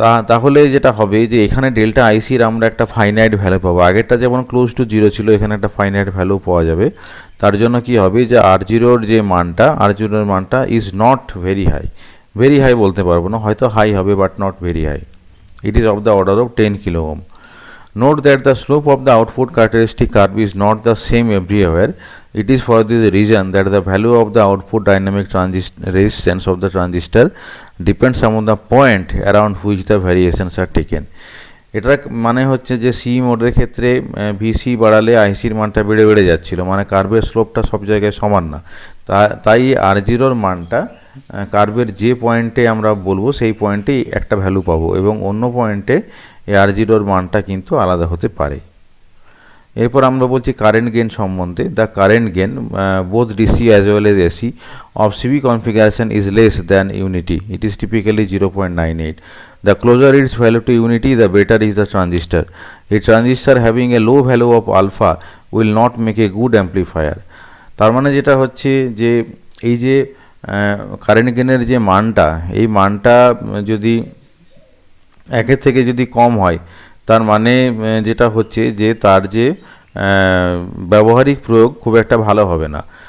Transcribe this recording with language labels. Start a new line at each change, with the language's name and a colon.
Bangla: তাহলে যেটা হবে যে এখানে ডেল্টা আইসির আমরা একটা ফাইনাইট ভ্যালু পাবো। আগেরটা যেমন ক্লোজ টু জিরো ছিল, এখানে একটা ফাইনাইট ভ্যালু পাওয়া যাবে। তার জন্য কি হবে যে আর জিরোর যে মানটা, আর জিরোর মানটা
English: Is not very high.
Bangla: Very high বলতে পারবো না, হয়তো হাই হবে
English: But not very high. It is of the order of 10 kilo ohm. Note that the slope of the output characteristic curve is not the same everywhere. It is for this reason that the value of the output dynamic resistance of the transistor depends on the point around which the variations are taken.
Bangla: এটার মানে হচ্ছে যে C মোডের ক্ষেত্রে VC বাড়ালে আইসির মানটা বেড়ে বেড়ে যাচ্ছিল, মানে কার্ভের স্লোপটা সব জায়গায় সমান না। তাই আর জিরোর মানটা কার্ভের যে পয়েন্টে আমরা বলবো সেই পয়েন্টেই একটা ভ্যালু পাবো, এবং অন্য পয়েন্টে এই আর জিরোর মানটা কিন্তু আলাদা হতে পারে। এরপর আমরা বলছি কারেন্ট গেন সম্বন্ধে।
English: The current gain both DC as well as AC of CB configuration is less than unity. It is typically 0.98. The closer its value to unity, the better is the transistor. A transistor having a low value of alpha will not make a good amplifier.
Bangla: তার মানে যেটা হচ্ছে যে এই যে current গেনের যে মানটা, এই মানটা যদি একের থেকে যদি কম হয়, তার মানে যেটা হচ্ছে যে তার যে ব্যবহারিক প্রয়োগ খুব একটা ভালো হবে না।